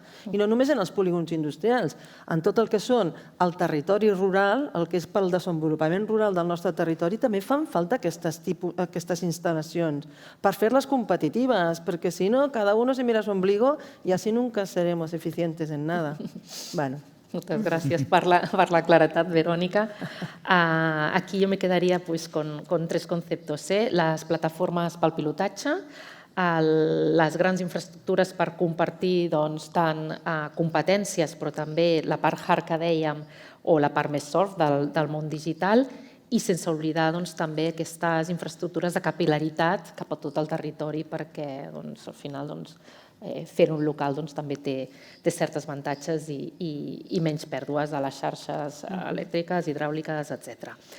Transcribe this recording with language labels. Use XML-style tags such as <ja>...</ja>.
<ca>I no només en els polígons industrials, en tot el que són el territori rural, el que és pel desenvolupament rural del nostre territori, també fan falta aquestes instal·lacions per fer-les competitives, perquè si no,</ca> <es>cada uno se mira su ombligo y así nunca seremos eficientes en nada.</es> <ca>Bueno.</ca> <es>Muchas gracias por la claridad, Verónica. Aquí yo me quedaría con tres conceptos.</es> <ca>Las plataformes pel pilotatge, les grans infraestructures per compartir tant competències, però també la part hard que dèiem o la part més soft del món digital, i sense oblidar també aquestes infraestructures de capil·laritat cap a tot el territori, perquè al final fer un local també té certs avantatges i menys pèrdues a les xarxes elèctriques, hidràuliques, etc.</ca>